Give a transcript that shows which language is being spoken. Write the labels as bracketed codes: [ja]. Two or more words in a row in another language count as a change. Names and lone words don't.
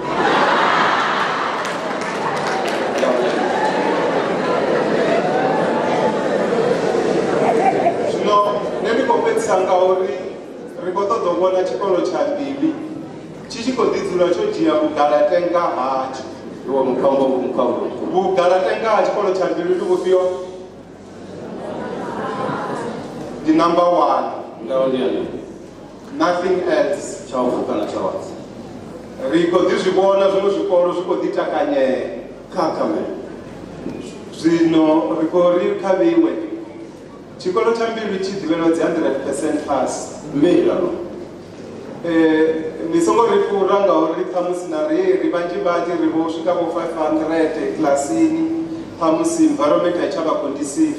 [ve] zwino nṋe ndi khou fhedzisa ngauri ri khou ṱoḓa u vhona tshikolo tsha Mbilwi tshi tshi khou ḓi dzula tsho dzhia vhugalatenga hatsho iwo mukhawulo vhugalatenga ha tshikolo tsha Mbilwi ndi vhufhio [en] the number one nothing else [ve] tsha u fuka na tsha wa ri khou ḓi zwi vhona zwiṅwe zwikolo zwi khou ḓi takanyela zwino ri khou ri khavhiwe tshikolo tsha Mbilwi tshi ḓivhelwa dzi 100% pass ni songo ri fhura ngauri ṱhamusi na ri vhanzhi ri vho swika vho 500 kilasini ṱhamusi environment a i tsha vha conducive